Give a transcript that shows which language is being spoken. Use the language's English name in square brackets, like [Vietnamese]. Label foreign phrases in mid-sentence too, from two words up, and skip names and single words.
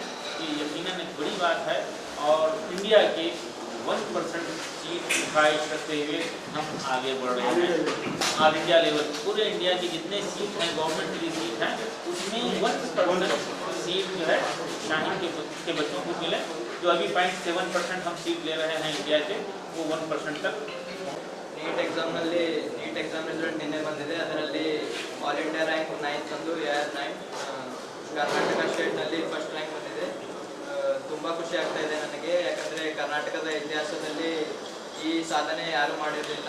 [Hindi] ये यकीनन एक बड़ी बात है और इंडिया के 1% सीट की ख्वाहिश रखते हुए हम आगे बढ़ रहे हैं. [English] All India level [Hindi] पूरे इंडिया की जितने सीट हैं, गवर्नमेंट की सीट हैं, उसमें 1% सीट जो है शाहीन के बच्चों को मिले. जो अभी 0.7% हम सीट ले रहे हैं इंडिया के, वो 1% तक. [English] NEET exam result [Kannada] ನಿನ್ನೆ ಬಂದಿದೆ. ಅದರಲ್ಲಿ [English] All India rank 9th [Kannada] ಬಂದು AR 9. ಕರ್ನಾಟಕ ಸ್ಟೇಟ್ನಲ್ಲಿ [English] first rank [Kannada] ಬಂದಿದೆ. ತುಂಬ ಖುಷಿ ಆಗ್ತಾ ಇದೆ ನನಗೆ, ಯಾಕಂದರೆ ಕರ್ನಾಟಕದ ಇತಿಹಾಸದಲ್ಲಿ ಈ ಸಾಧನೆ ಯಾರೂ ಮಾಡಿರಲಿಲ್ಲ.